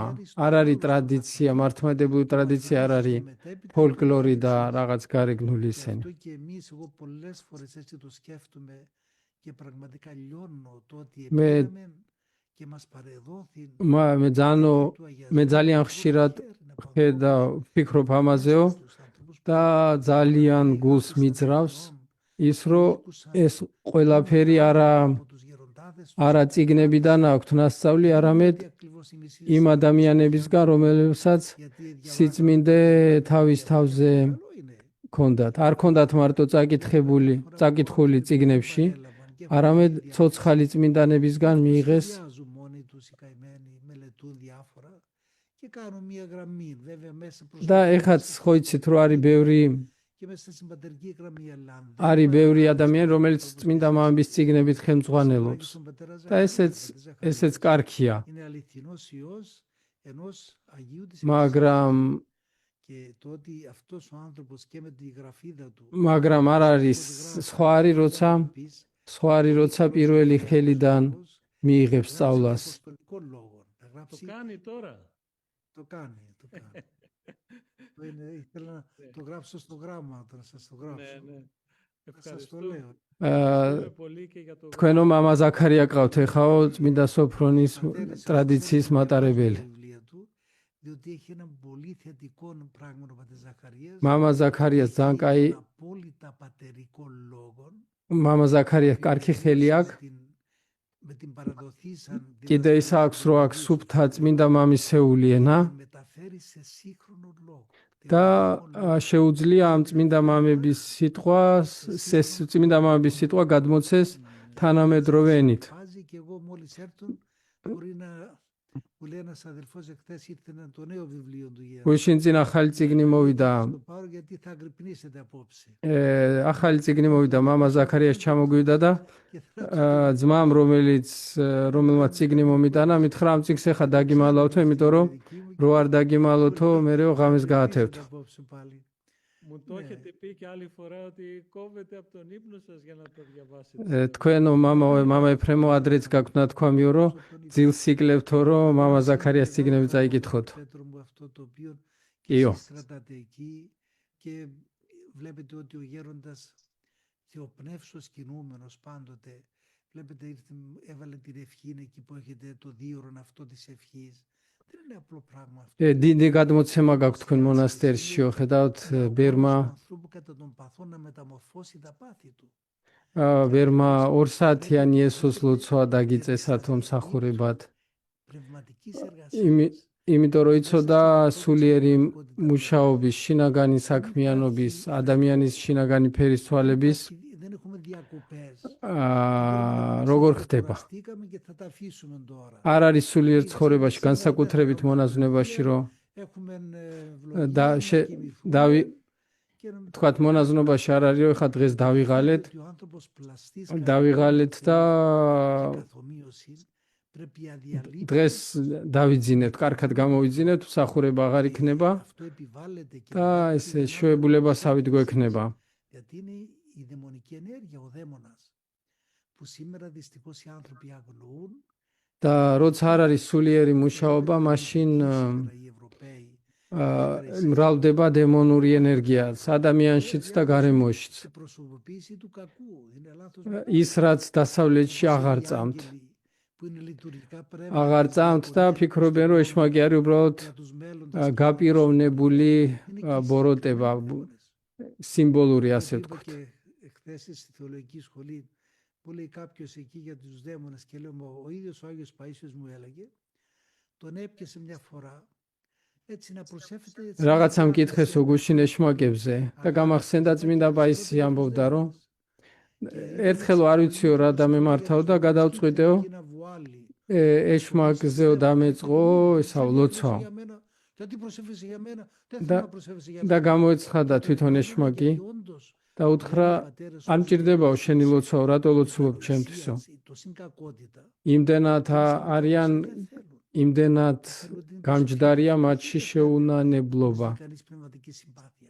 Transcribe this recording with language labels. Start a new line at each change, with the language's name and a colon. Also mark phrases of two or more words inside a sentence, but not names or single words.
Georgian: არ არის ტრადიცია, მართლმადიდებლური ტრადიცია არ არის ფოლკლორი და რაღაც გარეგნული ისენი.
Greek: Και εμείς, εγώ πολλές φορές έτσι το σκέφτομαι και πραγματικά λιώνω το ότι Με- επήγαμε και μας παρεδόθη
Georgian: მე ძალიან ხშირად ხედავ, ვფიქრობ ამაზეო და ძალიან გულს მიძრავს ის, რომ ეს ყველაფერი არა წიგნებიდან აქვთ ნასწავლი, არამედ იმ ადამიანებისგან, რომლებსაც სიწმინდე თავის თავზე ქონდათ. არ ქონდათ მარტო წაკითხული წიგნებში, არამედ ცოცხალი წმინდანებისგან მიიღეს.
Greek: μόνοι τους οι καημένοι, μελετούν διάφορα και κάνουν μια γραμμή, βέβαια μέσα προς
Georgian: და ეხაც ხო იცით, რომ არის ბევრი
Greek: και μέσα στην πατερική γραμμή Ελλάδα.
Georgian: არის ბევრი ადამიანი, რომელიც წმინდა მამების წიგნებით ხელმძღვანელობს. და ესეც კარგია.
Greek: Είναι αληθινός Υιός ενός Αγίου της
Georgian: მაგრამ
Greek: και το ότι αυτός ο άνθρωπος και με τη γραφίδα του
Georgian: მაგრამ არ არის სხვა არის როცა პირველი ხელიდან მიიღებს სწავლას.
Greek: Το κάνει τώρα. Το κάνει. Ήθελα να το γράψω στο γράμμα όταν σας το γράψω. Σας το λέω. Ευχαριστούμε πολύ και για το
Georgian: თქვენო მამა ზაქარია ყავთ ეხაო წმინდა სოფრონის ტრადიციის მატარებელი.
Greek: Διότι έχει ένα πολύ θετικό πράγμα ο πατέρ Ζαχαρίας.
Georgian: მამა ზაქარიას ძალიან კაი,
Greek: Απόλυτα πατερικό λόγο.
Georgian: მამა ზაქარიას კარგი ხელი აქვს.
Greek: Με την παραδοθήσαν
Georgian: კიდე ის აქვს, რომ აქვს სუფთა წმინდა მამისეული ენა
Greek: μεταφέρει σε σύγχρονο λόγο.
Georgian: და შეუძლია ამ წმინდა მამების სიტყვა გადმოცეს თანამედროვე ენით.
Greek: Βάζει και εγώ μόλις έρθουν μπορεί να μου λέει ένας αδελφός εχθές ήρθε το νέο βιβλίο του Γέρου.
Georgian: გუშინ წინ ახალი წიგნი მოვიდა.
Greek: Το πάρω γιατί θα αγρυπνήσετε απόψε.
Georgian: ახალი წიგნი მოვიდა, მამა ზაქარიას ჩამოგვიდა და ძმამ რომელმაც წიგნი მომიტანა, მითხრა ამ წიგნს ახლა დაგიმალავთო, იმიტომ რომ რო არ დაგიმალავთო, მერეო ღამეს გაათევთო.
Greek: Μου το έχετε πει και άλλη φορά ότι κόβετε από τον ύπνο σας για να το διαβάσετε.
Georgian: თქვენო მამა ეფრემო ადრეც გაქვთ ნათქვამიო, რომ ძილს იკლებთო, რომ მამა ზაქარიას წიგნები წაიკითხოთ.
Greek: Πέτρο μου αυτό το οποίο Ιω. εσείς κρατάτε εκεί και βλέπετε ότι ο γέροντας θεοπνεύσος κινούμενος πάντοτε βλέπετε έβαλε την ευχή εκεί που έχετε το δίωρον αυτό της ευχής. Δεν είναι απλό πράγμα αυτό.
Georgian: დიდი გადმოცემა გაქვთ თქვენ მონასტერში, ხედავთ ბერმა
Greek: ανθρώπου κατά τον παθό να μεταμορφώσει τα πάθη του.
Georgian: ბერმა 2 საათიანი ესოს ლოცვა დაგიწესათო მსახურებად.
Greek: Πνευματικής εργασίας.
Georgian: იმიტომ რომ იცოდა სულიერი მუშაობის, შინაგანი საქმიანობის, ადამიანის შინაგანი ფერის თვალების
Greek: Δεν έχουμε διακοπές.
Georgian: როგორ ხდება.
Greek: Κουραστήκαμε και θα τα αφήσουμε τώρα.
Georgian: არ არის სულიერ ცხოვრებაში, განსაკუთრებით მონაზვნებაში, რომ
Greek: Έχουμε
Georgian: თქვათ მონაზვნობაში არ არის, რომ ეხლა დღეს დავიღალეთ
Greek: ο άνθρωπος πλαστής
Georgian: დავიღალეთ და
Greek: καθομοίωση πρέπει αδιαλείπτως
Georgian: დღეს დავიძინებთ, კარგად გამოვიძინებთ, მსახურება აღარ იქნება
Greek: αυτό επιβάλλεται και
Georgian: და
Greek: βαρύνει
Georgian: ეს
Greek: τη δυνάμει
Georgian: შეებულებასავით
Greek: της
Georgian: გვექნება.
Greek: γιατί είναι η δαιμονική ενέργεια, ο δαίμονας, που σήμερα δυστυχώς οι άνθρωποι αγνοούν.
Georgian: და როცა არ არის სულიერი მუშაობა, მაშინ
Greek: Σήμερα οι Ευρωπαίοι
Georgian: მრავლდება დემონური ენერგიაც ადამიანშიც და გარემოშიც.
Greek: σε προσωποποίηση του κακού. Είναι λάθος
Georgian: ის რაც დასავლეთში აღარ წამთ.
Greek: που είναι λειτουργικά
Georgian: აღარ წამთ და ფიქრობენ, რომ ეშმაკი არის უბრალოდ გაპიროვნებული ბოროტება, სიმბოლური ასე
Greek: Είπα
Georgian: ვთქვათ.
Greek: και χθες στη θεολογική σχολή που λέει κάποιος εκεί για τους δαίμονες και λέω, ο ίδιος ο Άγιος Παΐσιος μου έλεγε, τον έπιασε μια φορά έτσι να προσεύχεται έτσι,
Georgian: რაღაცა მკითხეს უგუშინ ეშმაკებზე და გამახსენდა წმინდა პაისი ამბობდა, რომ ერთხელ არ ვიციო რა დამემართავ და გადავწყვიტეო ეშმაკზეო დამეწყო ესაო ლოცვა.
Greek: γιατί προσεύχεσαι για μένα, δεν Da- θέλω να προσεύχεσαι για
Georgian: და
Greek: μένα.
Georgian: გამოეცხადა თვითონ ეშმაკი
Greek: Και όντως,
Georgian: და უთხრა არ მჭირდებაო შენი ლოცვა, რატო ლოცულობ ჩემთვისო.
Greek: το συγκακότητα
Georgian: იმდენად არიან,
Greek: δεν θέλουν.
Georgian: იმდენად გამჯდარია მათში შეუნანებლობა.
Greek: Κανείς πνευματική συμπάθεια.